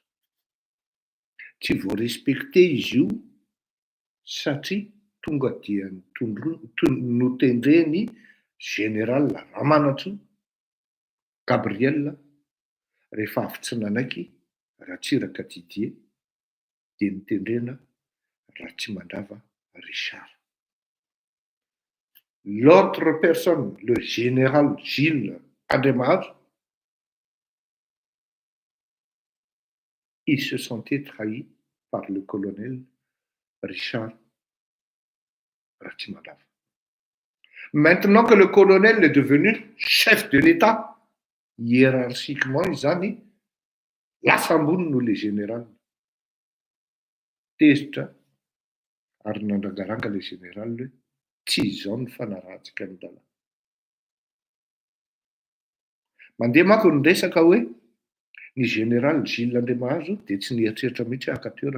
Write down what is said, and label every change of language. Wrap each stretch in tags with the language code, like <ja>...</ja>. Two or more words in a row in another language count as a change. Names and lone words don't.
<mg>Tsy voarespecte izy io satria tonga dia notendreny général Ramanatsoa Gabriel rehefa avy tsy nanaiky Ratsiraka Didier dia nitendrena Ratsimandava Richard.</mg> <fr>L'autre personne, le général Gilles Andemare, il se sentait trahi par le colonel Richard Ratsimandava. Maintenant que le colonel est devenu chef de l'État,</fr> <mg>hiérarchiquement izany lasa ambony noho le général. Tezitra ary nandrangaranga</mg> <fr>le général</fr> <mg>hoe tsy izao ny fanarahantsika ny lalàna. Mandeha manko ny resaka hoe ny général Gilles Andemare dia tsy nieritreritra mihitsy haka toerana.</mg>